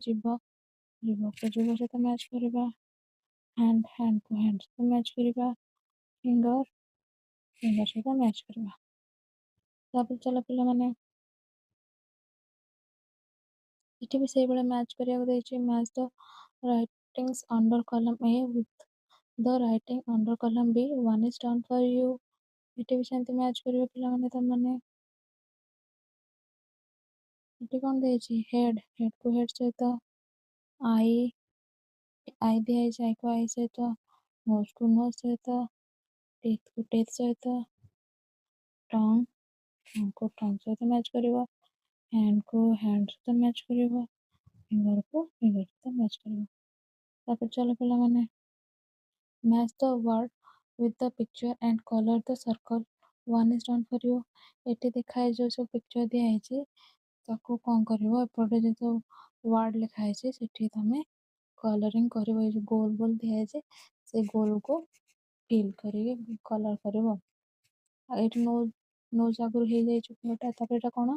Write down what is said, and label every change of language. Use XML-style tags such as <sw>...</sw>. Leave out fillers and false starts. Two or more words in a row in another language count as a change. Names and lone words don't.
<or>ଜିଭକୁ ଜିଭ ସହିତ ମ୍ୟାଚ୍ କରିବା। ହ୍ୟାଣ୍ଡକୁ ହ୍ୟାଣ୍ଡ ସହିତ ମ୍ୟାଚ୍ କରିବା। ଫିଙ୍ଗର ସହିତ ମ୍ୟାଚ୍ କରିବା। ତାପରେ ଚାଲ ପିଲାମାନେ ଏଠି ବି ସେଇଭଳିଆ ମ୍ୟାଚ୍ କରିବାକୁ ଦେଇଛି।</or> <en>match the writings under column A with the writing under column B. One is done for you.</en> <or>ଏଠି ବି ସେମିତି ମ୍ୟାଚ୍ କରିବ ପିଲାମାନେ ତମାନେ। ଏଠି କ'ଣ ଦେଇଛି? ହେଡ୍କୁ ହେଡ୍ ସହିତ। ଆଇ ଦିଆହେଇଛି, ଆଇକୁ ଆଇ ସହିତ। ନୋଜକୁ ନୋଜ୍ ସହିତ। ଟିଥ୍କୁ ଟିଥ୍ ସହିତ। ଟଙ୍ଗକୁ ଟଙ୍ଗ ସହିତ ମ୍ୟାଚ୍ କରିବ। ହ୍ୟାଣ୍ଡକୁ ହ୍ୟାଣ୍ଡ ସହିତ ମ୍ୟାଚ୍ କରିବ। ଫିଙ୍ଗରକୁ ଫିଙ୍ଗର ସହିତ ମ୍ୟାଚ୍ କରିବ। ତାପରେ ଚାଲ ପିଲାମାନେ</or> <en>match the word with the picture and color the circle. One is done for you.</en> <or>ଏଠି ଦେଖା ହେଇଯିବ ସବୁ ପିକ୍ଚର ଦିଆହେଇଛି, ତାକୁ କ'ଣ କରିବ? ଏପଟେ ଯେହେତୁ ୱାର୍ଡ ଲେଖା ହେଇଛି, ସେଠି ତମେ କଲରିଂ କରିବ। ଏଇ ଯୋଉ ଗୋଲ ଗୋଲ ଦିଆହେଇଛି, ସେ ଗୋଲକୁ ଫିଲ୍ କରିକି କଲର୍ କରିବ। ଆଉ ଏଠି ନୋଜ୍ ଆଗରୁ ହେଇଯାଇଛି ଉପରଟା, ତାପରେ ଏଇଟା କ'ଣ?</or>